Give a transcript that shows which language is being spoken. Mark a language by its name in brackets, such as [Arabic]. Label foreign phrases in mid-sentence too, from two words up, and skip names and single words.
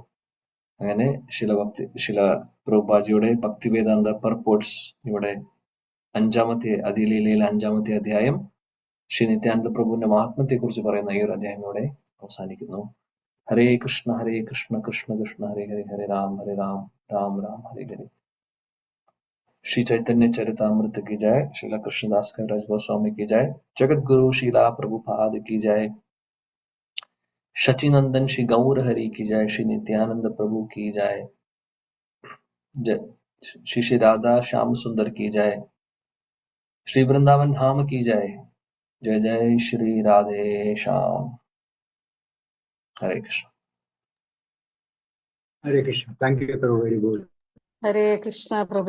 [Malayalam] അങ്ങനെ ശില പ്രഭുപാജിയുടെ ഭക്തിവേദാന്ത പർപോർട്സ് ഇവിടെ 5ാമത്തെ അതിലീലയിലെ 5ാമത്തെ അധ്യായം ശ്രീ നിത്യാനന്ദ പ്രഭുവിന്റെ മഹാത്മ്യത്തെ കുറിച്ച് പറയുന്ന ഈ ഒരു അധ്യായം ഇവിടെ അവസാനിക്കുന്നു. [Sanskrit] ഹരേ കൃഷ്ണ കൃഷ്ണ കൃഷ്ണ ഹരേ ഹരേ, ഹരേ രാം രാം രാം ഹരേ ഹരേ. [Hindi] श्री चैतन्य चरितामृत की जय. श्रीला कृष्णदास कविराज गोस्वामी की जय. जगत गुरु शीला प्रभुपाद की जय. शचीनंदन श्री गौर हरि की जय. श्री नित्यानंद प्रभु की जय. श्री श्री राधा श्याम सुंदर की जय. श्री वृंदावन धाम की जय. जय जय श्री राधे श्याम. हरे कृष्ण. [English] Hare Krishna. Thank you, Prabhu. Very good. [Malayalam] ഹരേ കൃഷ്ണ പ്രഭു.